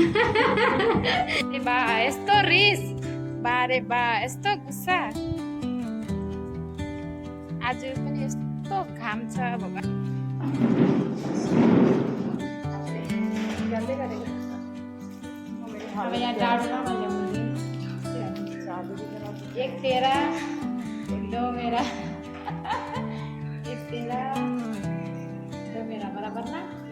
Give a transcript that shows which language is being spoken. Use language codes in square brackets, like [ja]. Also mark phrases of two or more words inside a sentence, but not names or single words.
[ne] बा यस्तो रिस बारे बा यस्तो गुस्सा आज पनि यस्तो घाम छ बाबा अब यहाँ डाँडोमा मैले [hi] एक तेरा दो मेरा एक तेरा दो मेरा बराबर ना